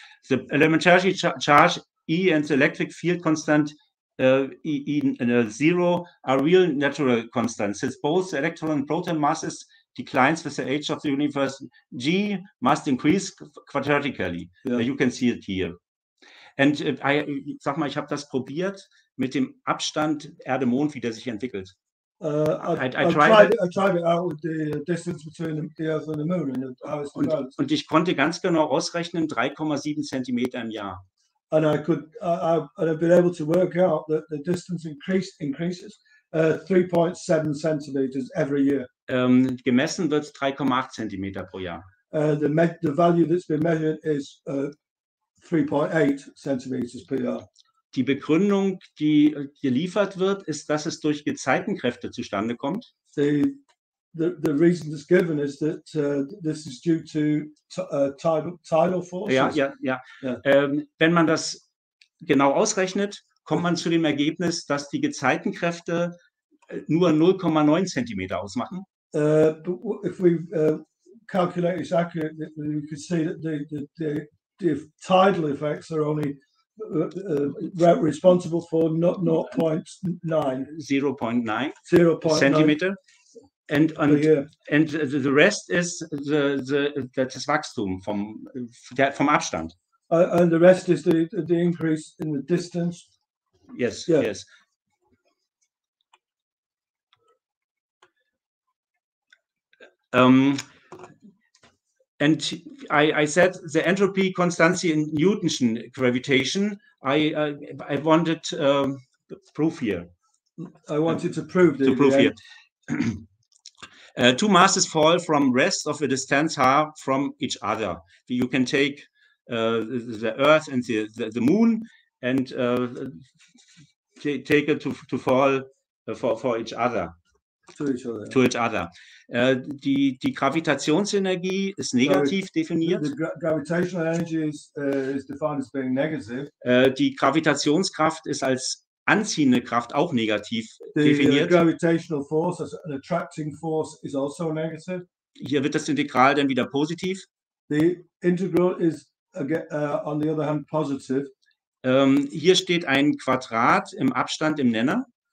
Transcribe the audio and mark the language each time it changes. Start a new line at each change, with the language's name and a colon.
English: The elementary charge E and the electric field constant zero are real natural constants. Since both the electron and proton masses declines with the age of the universe, G must increase quadratically. Yeah. You can see it here.
German: Und sag mal, ich habe das probiert mit dem Abstand Erde-Mond, wie der sich entwickelt.
English: I tried it out with the distance between the Earth and the Moon and how it's developed.
German: Und ich konnte ganz genau ausrechnen, 3,7 Zentimeter im Jahr.
English: and I've been able to work out that the distance increases 3.7 centimeters every year.
German: Gemessen wird 3,8 Zentimeter pro Jahr.
English: The value that's been measured is 3.8 centimeters per year.
German: Die Begründung, die geliefert wird, ist, dass es durch Gezeitenkräfte zustande kommt.
English: The reason that's given is that this is due to tidal forces.
German: Ja. Wenn man das genau ausrechnet, kommt man zu dem Ergebnis, dass die Gezeitenkräfte nur 0,9 Zentimeter ausmachen.
English: But if we calculate this accurately, we can see that the tidal effects are only responsible for 0.9 Zentimeter. And the rest is
German: das Wachstum vom Abstand.
English: And the rest is the increase in the distance. Yes, yeah. Yes. And I said the entropy constancy in Newton's gravitation. I wanted proof here. I wanted to prove here. Two masses fall from rest of a distance r from each other. You can take the Earth and the Moon and take it to fall for each other. To each other.
German: Die Gravitationsenergie ist negativ definiert.
English: The gravitational energy is defined as being negative.
German: Die Gravitationskraft ist als anziehende Kraft auch negativ definiert.
English: The gravitational force as an attracting force is also negative.
German: Hier wird das Integral dann wieder positiv.
English: The integral is on the other hand positive.
German: Hier steht ein Quadrat im Abstand im Nenner.